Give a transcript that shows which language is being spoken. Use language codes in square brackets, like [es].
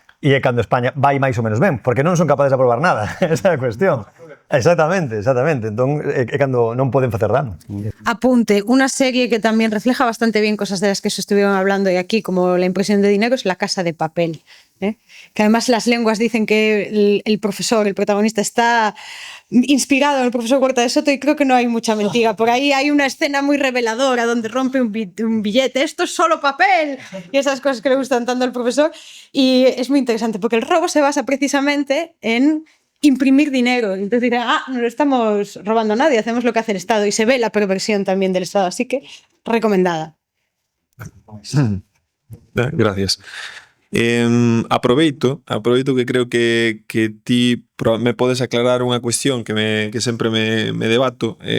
[gl] E é cando España vai máis ou menos ben, porque non son capaces de aprobar nada. Esa é a cuestión. Exactamente. Entón, é cando non poden facer dano. [es] Apunte, una serie que también refleja bastante bien cosas de las que se estuvieron hablando hoy aquí, como la impresión de dinero, es La Casa de Papel. Que además las lenguas dicen que el profesor, el protagonista, está inspirado en el profesor Huerta de Soto, y creo que no hay mucha mentira. Por ahí hay una escena muy reveladora donde rompe un billete, esto es solo papel, y esas cosas que le gustan tanto al profesor. Y es muy interesante porque el robo se basa precisamente en imprimir dinero. Entonces dicen, no le estamos robando a nadie, hacemos lo que hace el Estado, y se ve la perversión también del Estado, así que recomendada. Gracias. [gl] Aproveito que creo que ti me podes aclarar unha cuestión que sempre me debato.